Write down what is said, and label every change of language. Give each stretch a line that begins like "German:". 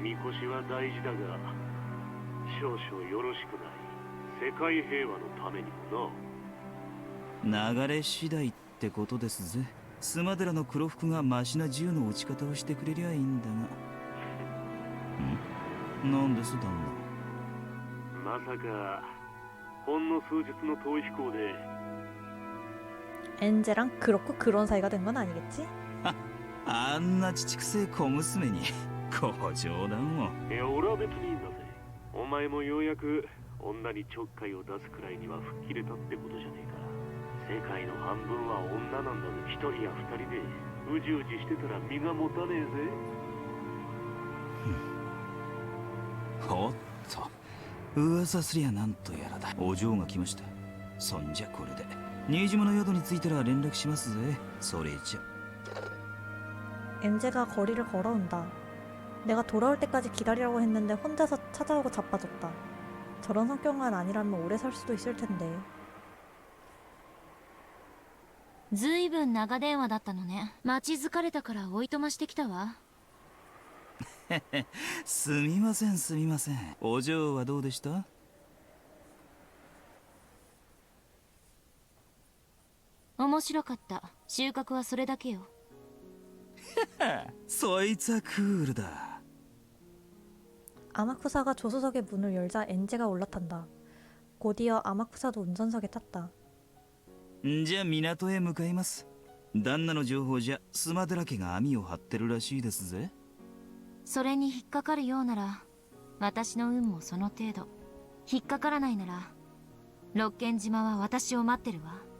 Japanese: みこしは大事だが少々よろしくない。世界平和のためにもな。流れ次第ってことですぜ。スマデラの黒服がマシな銃の撃ち方をしてくれりゃいいんだが。なんです旦まさかほんの数日の逃避行で
Korean: 엔제랑 그렇고 그런 사이가 된 건 아니겠지?
Japanese: 那。あんな父くせえ小娘にご冗談を。いや俺は別にいいんだぜ。お前もようやく女にちょっかいを出すくらいには吹っ切れたってことじゃねえか。世界の半分は女なんだぞ。一人や二人でうじうじしてたら身が持たねえぜ。おっと噂すりゃなんとやらだ。お嬢が来ました。そんじゃこれで新島の宿に着いたら連絡しますぜ。それじゃ。
Korean: 엔제가 거리를 걸어온다. 내가 돌아올 때까지 기다리라고 했는데 혼자서 찾아오고 자빠졌다. 저런 성격만 아니라면 오래 살 수도 있을 텐데.
Japanese: ずいぶん長電話だったのね。待ち疲れたからおいとましてきたわ。すみませんすみません。お嬢はどうでした？面白かった。収穫はそれだけよ。そいつはクールだ。
Korean: 아마쿠사가 조수석의 문을 열자 엔제가 올라탄다. 곧이어 아마쿠사도 운전석에 탔다.
Japanese: じゃあ港へ向かいます。旦那の情報じゃスマデラ家が網を張ってるらしいですぜ。それに引っかかるようなら私の運もその程度。引っかからないなら六軒島は私を待ってるわ。